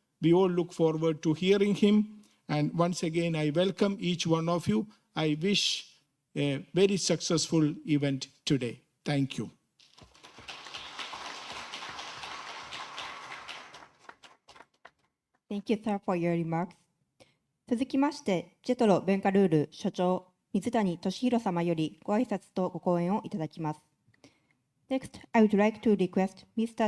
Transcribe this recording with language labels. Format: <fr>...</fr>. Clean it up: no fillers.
<en>We all look forward to hearing him. And once again, I welcome each one of you. I wish a very successful event today. Thank you. Thank you, sir, for your remarks.</en> <ja>続きまして、ジェトロベンカルール所長、水谷俊弘様よりご挨拶とご講演をいただきます。</ja> <en>Next, I would like to request Mr.</en>